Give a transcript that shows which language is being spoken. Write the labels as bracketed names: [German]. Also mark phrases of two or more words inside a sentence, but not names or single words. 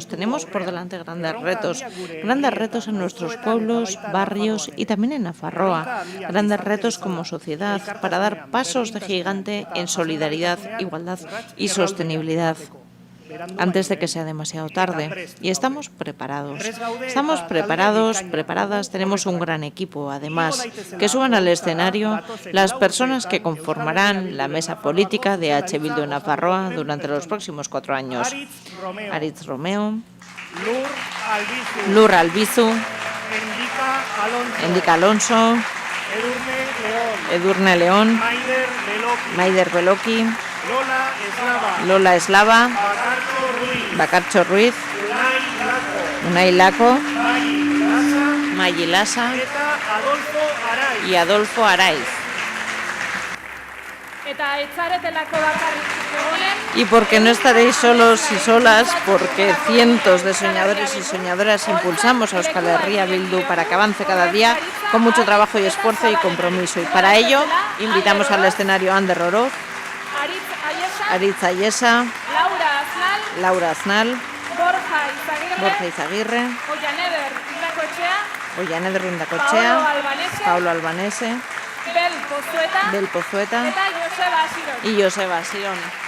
[Spanish] Tenemos por delante grandes retos en nuestros pueblos, barrios y también en Nafarroa, grandes retos como sociedad para dar pasos de gigante en solidaridad, igualdad y sostenibilidad, antes de que sea demasiado tarde. Y estamos preparados. Estamos preparados, preparadas, tenemos un gran equipo, además, que suban al escenario las personas que conformarán la mesa política de EH Bildu en Nafarroa durante los próximos 4 años. Aritz Romeo, Lur Albizu, Endika Alonso, Edurne León, Maider Beloki, Lola Eslava, Bakartxo Ruiz, Unai Laco, Maggi Lasa y Adolfo Araiz. Y porque no estaréis solos y solas, porque cientos de soñadores y soñadoras impulsamos a Euskal Herria Bildu para que avance cada día con mucho trabajo y esfuerzo y compromiso. Y para ello invitamos al escenario a Ander Oroz, Aritz Ayesa, Laura Aznal, Borja Izaguirre, Ollaneder Rundacochea, Paulo Albanese, Bel Pozueta y Joseba Sirón.